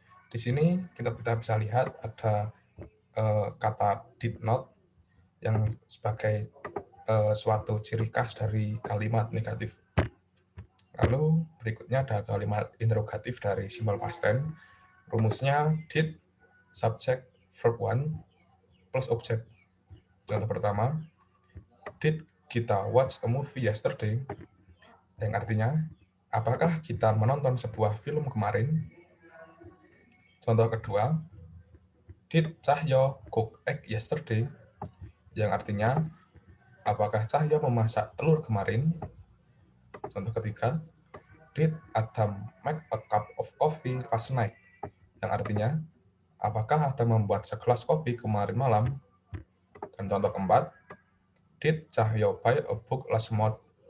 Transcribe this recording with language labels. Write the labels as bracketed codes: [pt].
[id] Di sini kita bisa lihat ada kata did not yang sebagai suatu ciri khas dari kalimat negatif. Lalu berikutnya ada kalimat interrogatif dari simple past tense. Rumusnya did subject verb 1 plus object. Contoh pertama, [en] did [id] kita [en] watch a movie yesterday? [id] Yang artinya, apakah kita menonton sebuah film kemarin? Contoh kedua, [en] did Cahyo cook egg yesterday? [id] Yang artinya, apakah Cahyo memasak telur kemarin? Contoh ketiga, [en] did Adam make a cup of coffee last night? [id] Yang artinya, apakah Adam membuat segelas kopi kemarin malam? Dan contoh keempat, [en] did Cahyo buy a book last month?